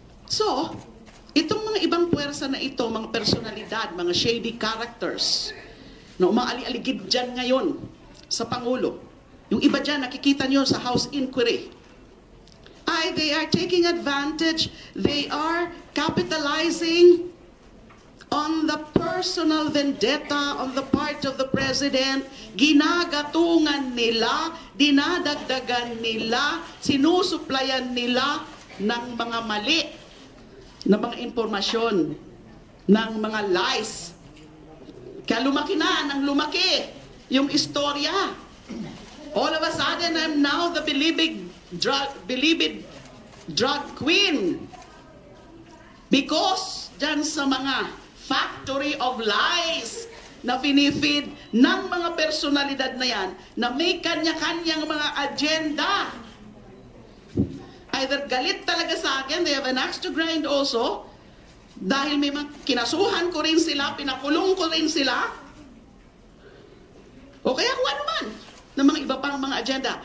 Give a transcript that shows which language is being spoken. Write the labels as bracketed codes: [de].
[tl] So, itong mga ibang puwersa na ito, mga personalidad, mga shady characters na umaali-aligid dyan ngayon sa Pangulo. Yung iba dyan, nakikita nyo sa House inquiry. [en] They are taking advantage, they are capitalizing on the personal vendetta on the part of the President. [tl] Ginagatungan nila, dinadagdagan nila, sinusuplayan nila ng mga mali na mga impormasyon, ng mga lies. Kaya lumaki na, nang lumaki yung istorya. [en] All of a sudden, I'm now the Bilibid drug queen. [tl] Because dyan sa mga [en] factory of lies [tl] na pinifeed ng mga personalidad na yan na may kanya-kanyang mga agenda. Either galit talaga sa akin, [en] they have an axe to grind also, [tl] dahil may kinasuhan ko rin sila, pinakulong ko rin sila, o kaya kung ano man, ng mga iba pang mga agenda.